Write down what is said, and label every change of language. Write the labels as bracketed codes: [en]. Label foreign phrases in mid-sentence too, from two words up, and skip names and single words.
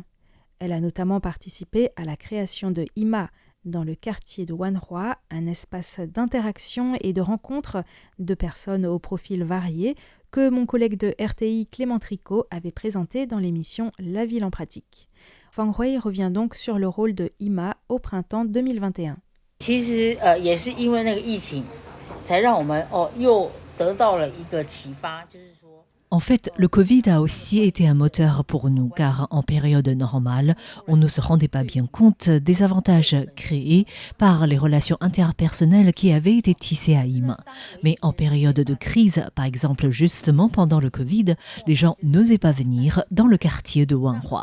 [fr] Elle a notamment participé à la création de Ima, dans le quartier de Wanhua, un espace d'interaction et de rencontre de personnes aux profils variés que mon collègue de RTI Clément Tricot avait présenté dans l'émission La Ville en pratique. Fang Hui revient donc sur le rôle de Ima au printemps 2021. [zh] 其实也是因为那个疫情，才让我们又得到了一个启发，就是说 [fr] En fait, le Covid a aussi été un moteur pour nous, car en période normale, on ne se rendait pas bien compte des avantages créés par les relations interpersonnelles qui avaient été tissées à Yima. Mais en période de crise, par exemple justement pendant le Covid, les gens n'osaient pas venir dans le quartier de Wanhua.